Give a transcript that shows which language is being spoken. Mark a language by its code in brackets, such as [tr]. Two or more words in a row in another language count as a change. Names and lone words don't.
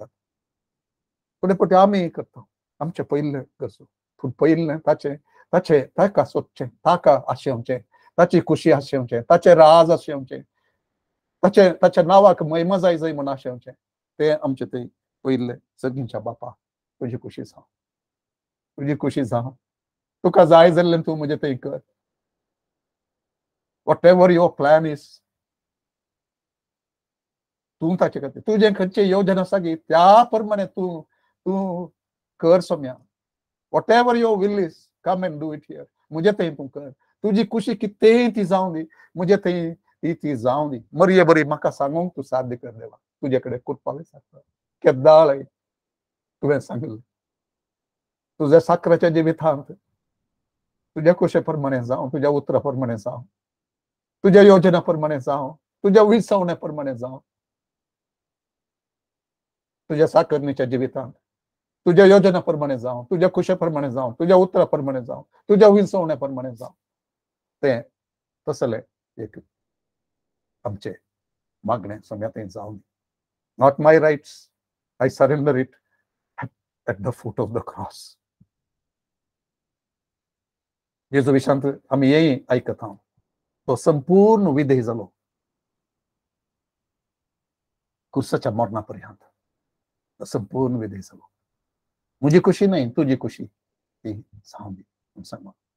[kok] फुडें फावटी आमी करता आमचे पयले गरजो, पूण पयले ताका सोदचें, ताका आशेवचें, ताची खुशी आशेवचें, ताचें राज आशेवचें, ताच्या नांवाक महिमा जाय म्हूण आशेवचें. ते आमचे थंय पयले सगळींच्या बापा तुजी खुशी जावं, तुजी खुशी जावं. तुका जाय जाल्लें तूं म्हजें थंय कर. [en] Whatever your plan is, [kok] तूं ताचे खातीर तुजें खंयचे योजना आसा गी त्या प्रमाणे तूं कर सोम्या. [en] Whatever your will is, come and do it here. [kok] म्हजे थंय तूं कर. तुजी खुशी कितेंय ती जावं दी, म्हजे थंय ती जावं दी. मरये बरी म्हाका सांगूंक तूं साध्य कर देवा. तुजे कडेन कुरपाले सारको केदाळ तुवें सांगलें. तुज्या साकराच्या जिवितांत तुज्या कुशे प्रमाणे जावं, तुज्या उतरा प्रमाणे जावं, तुज्या योजना प्रमाणे जावं, तुज्या विसवण्या प्रमाणे जावं. तुज्या साकरणीच्या जिवितांत तुज्या योजना प्रमाणे जावं, तुज्या खुशे प्रमाणे जावं, तुज्या उतरा प्रमाणे जावं, तुज्या विसवण्या प्रमाणे जावं. तें तसलें एक आमचें मागणें सोम्या थंय जावं. [en] Not my rights, I surrender it at the foot of the cross. [kok] जेजू विशांत आमी हेय आयकत आहां. तो संपूर्ण विधेय जालो क्रुसाच्या मरणा पर्यंत. संपूर्ण विधेय जालो. म्हजी खुशी न्हय, तुजी खुशी ती जावं दी सांगून.